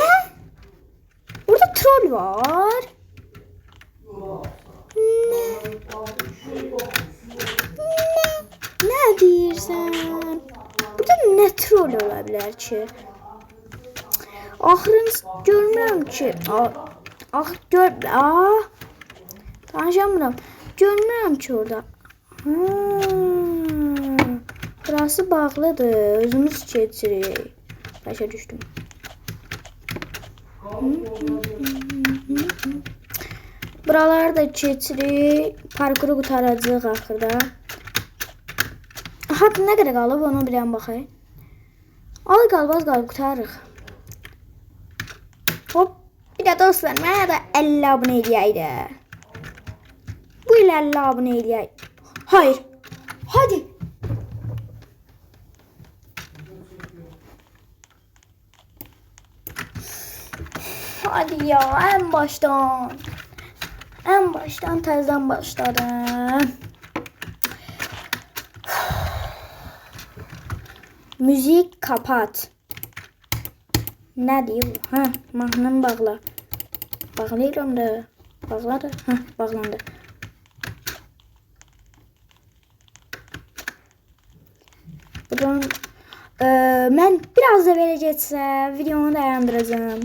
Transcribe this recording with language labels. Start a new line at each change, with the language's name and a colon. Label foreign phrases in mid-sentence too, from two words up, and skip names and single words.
Turkish: Burada troll var. Ne diyorsun? Burada ne troll olabilir ki? Ahırını görmüyorum ki. Danışamıram.
Azerbaijani: Görmürəm ki orada. Ha, burası bağlıdır. Özümüz keçirik. Başa düşdüm. Buraları da keçirik. Parkuru qutaracağıq axırda. Aha, nə qədər qalıb onu bilən baxay. Az qalıb qutarıq. Hop. Bir də dostlar, mənə də 50 abunə eləyək də. Bu ilə 50 abunə eləyək.
Turkish: Hayır. Hadi. Hadi ya, en baştan. En baştan tezden başladım. Müzik kapat. Ne diyor? Ha,
Azerbaijani: mahnını bağla. Bağlayıram da. Bağladı. Ha, bağlandı. Buradan mən biraz da verəcəksə videonu dayandıracağım.